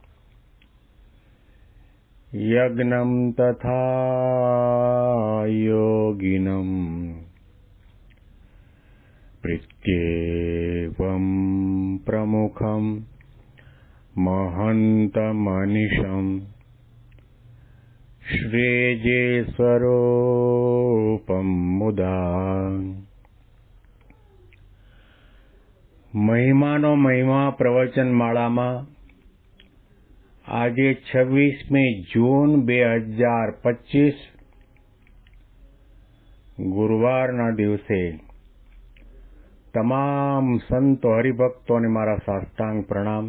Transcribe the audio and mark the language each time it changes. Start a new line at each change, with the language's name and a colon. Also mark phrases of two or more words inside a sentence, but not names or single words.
Sanskrit: यज्ञं तथा योगिनं प्रत्येकं प्रमुखं महन्तमनिशं श्रीजेस्वरूपं मुदा
Gujarati: મહિમાનો મહિમા પ્રવચન માળામાં આજે 26મી જૂન 2025 ગુરુવારના દિવસે તમામ સંતો હરિભક્તોને મારા સાષ્ટાંગ પ્રણામ.